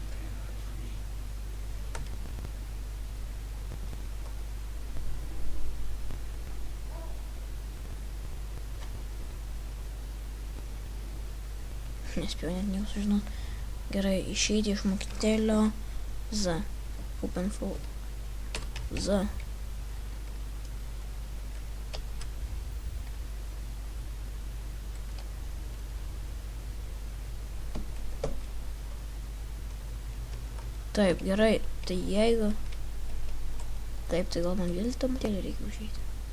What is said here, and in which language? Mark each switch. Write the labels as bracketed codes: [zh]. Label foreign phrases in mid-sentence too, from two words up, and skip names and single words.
[lt] Nespėjau net nieko sužinot. Gerai, išeiti iš mokyktelio. [en] Z. Open full. Z. [lt] Taip, gerai, tai jeigu... Taip, tai gal man vėl tą motelį reikia užeiti.